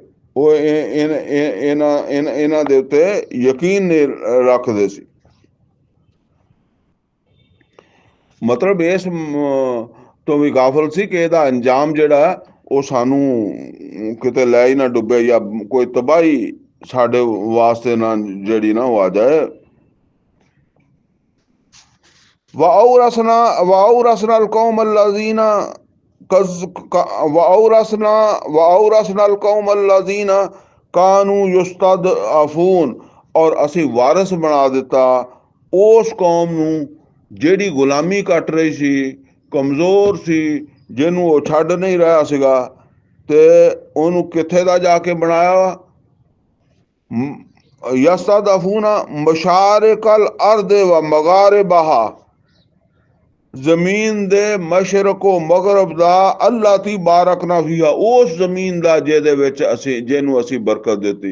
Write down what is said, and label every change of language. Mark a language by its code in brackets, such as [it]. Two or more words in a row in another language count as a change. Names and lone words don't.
[pa] ਉਹ ਇਹਨਾਂ ਦੇ ਉੱਤੇ ਯਕੀਨ ਨਹੀਂ ਰੱਖਦੇ ਸੀ। ਮਤਲਬ ਇਸ ਤੋਂ ਵੀ ਗਾਫਲ ਸੀ ਕਿ ਇਹਦਾ ਅੰਜਾਮ ਜਿਹੜਾ ਉਹ ਸਾਨੂੰ ਕਿਤੇ ਲੈ ਹੀ ਨਾ ਡੁੱਬੇ, ਜਾਂ ਕੋਈ ਤਬਾਹੀ ਸਾਡੇ ਵਾਸਤੇ ਨਾ ਜਿਹੜੀ ਨਾ ਉਹ ਆ ਜਾਏ। [ar] وأورثنا القوم الذين كانوا يستضعفون, [pa] ਔਰ ਅਸੀਂ ਵਾਰਿਸ ਬਣਾ ਦਿੱਤਾ ਉਸ ਕੌਮ ਨੂੰ ਜਿਹੜੀ ਗੁਲਾਮੀ ਕੱਟ ਰਹੀ ਸੀ, ਕਮਜ਼ੋਰ ਸੀ, ਜਿਹਨੂੰ ਉਹ ਛੱਡ ਨਹੀਂ ਰਿਹਾ ਸੀਗਾ। ਤੇ ਉਹਨੂੰ ਕਿੱਥੇ ਦਾ ਜਾ ਕੇ ਬਣਾਇਆ? [ar] يستضعفون مشارق الأرض و مغاربها, [pa] ਜ਼ਮੀਨ ਦੇ ਮਸ਼ਰਕੋ ਮਗਰਬ ਦਾ, [ar] التي باركنا فيها, [pa] ਉਸ ਜ਼ਮੀਨ ਦਾ ਜਿਹਦੇ ਵਿੱਚ ਜਿਹਨੂੰ ਅਸੀਂ ਬਰਕਤ ਦਿੱਤੀ।